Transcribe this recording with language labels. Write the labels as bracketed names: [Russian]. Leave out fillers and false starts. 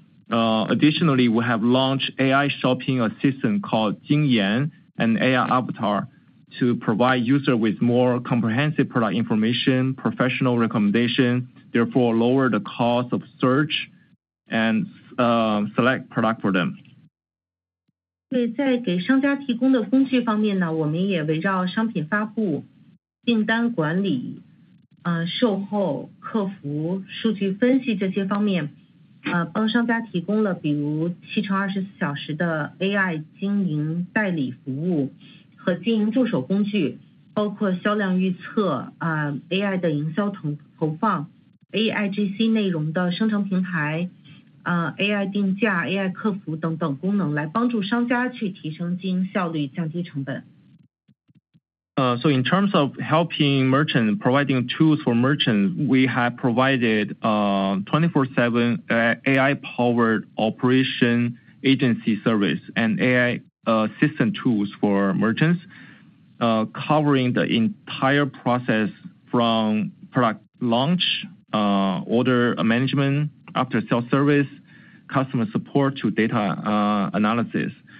[English] Additionally, we have launched AI shopping assistant called Jingyan, an AI avatar, to provide user with more comprehensive product information, professional recommendation, therefore lower the cost of search and select product for them. [Chinese] 对，在给商家提供的工具方面呢，我们也围绕商品发布、订单管理、售后、客服、数据分析这些方面，帮商家提供了比如7×24小时的 AI 经营代理服务和经营助手工具，包括销量预测、AI 的营销投放、AIGC 内容的生成平台。 AI 定价、AI 客服等等功能，来帮助商家去提升经营效率、降低成本。 [English] So in terms of helping merchants, providing tools for merchants, we have provided 24/7 AI-powered operation agency service and AI assistant tools for merchants, covering the entire process from product launch, order management, after-sales service, customer support to data analysis.